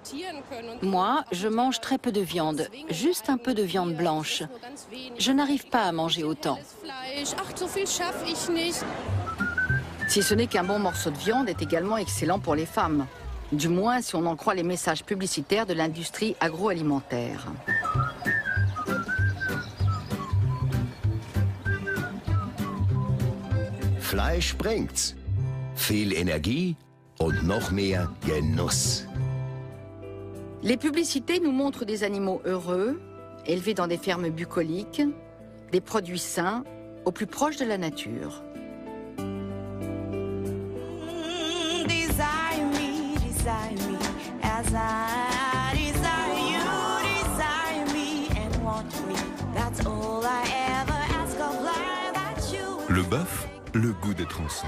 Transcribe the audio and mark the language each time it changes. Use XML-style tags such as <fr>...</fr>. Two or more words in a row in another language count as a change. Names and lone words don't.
<fr>Moi, je mange très peu de viande, juste un peu de viande blanche. Je n'arrive pas à manger autant. Si ce n'est qu'un bon morceau de viande est également excellent pour les femmes. Du moins si on en croit les messages publicitaires de l'industrie agroalimentaire.</fr> <de>Fleisch bringt's. Viel Energie und noch mehr Genuss.</de> <fr>Les publicités nous montrent des animaux heureux, élevés dans des fermes bucoliques, des produits sains, au plus proche de la nature. Le bœuf, le goût d'être ensemble.</fr>